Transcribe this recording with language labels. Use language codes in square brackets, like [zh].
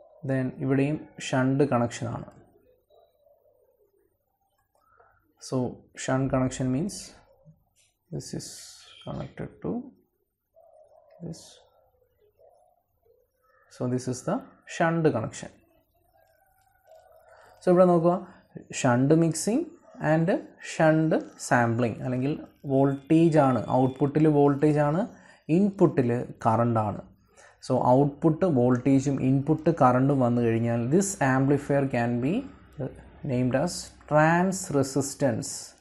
[ml] Then ഇവിടെയും shunt കണക്ഷനാണ്. [en] So shunt connection means this is connected to this. So this is the shunt connection. [ml] So ഇവിടെ നോക്കുക, shunt mixing and shunt sampling, അല്ലെങ്കിൽ voltage ആണ്, ഔട്ട്പുട്ടിൽ voltage ആണ്, ഇൻപുട്ടിൽ കറണ്ടാണ്. [en] so [ml] ഔട്ട്പുട്ട് വോൾട്ടേജും ഇൻപുട്ട് കറണ്ടും വന്നു കഴിഞ്ഞാൽ [en] This amplifier can be named as transresistance.